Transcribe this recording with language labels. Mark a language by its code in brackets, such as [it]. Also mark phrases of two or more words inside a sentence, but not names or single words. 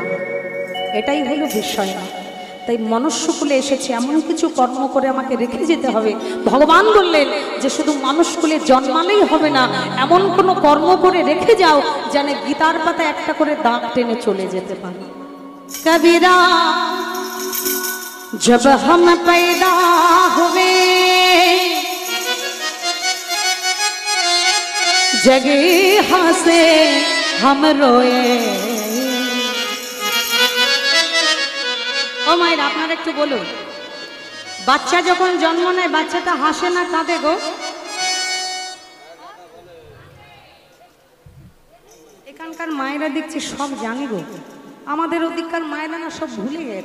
[bn] এটাই হলো বিষয়। তাই মনুষ্যকুলে এসেছে, এমন কিছু কর্ম করে আমাকে রেখে যেতে হবে। ভগবান বললেন যে শুধু মানুষকুলে জন্মালেই হবে না, এমন কোনো কর্ম করে রেখে যাও যেন গীতার পাতা একটা করে দাগ টেনে চলে যেতে পারে। [hi] কবিরা जब हम पैदा हुए जगे हंसे हम रोए। [bn] ও মায়ের আপনারা একটু বলুন, বাচ্চা যখন জন্ম নেয় বাচ্চাটা হাসে না কাঁদে গো? এখানকার মায়েরা দেখছি সব জানি গো, আমাদের ওদিককার মায়েরা না সব ভুলে গেছে।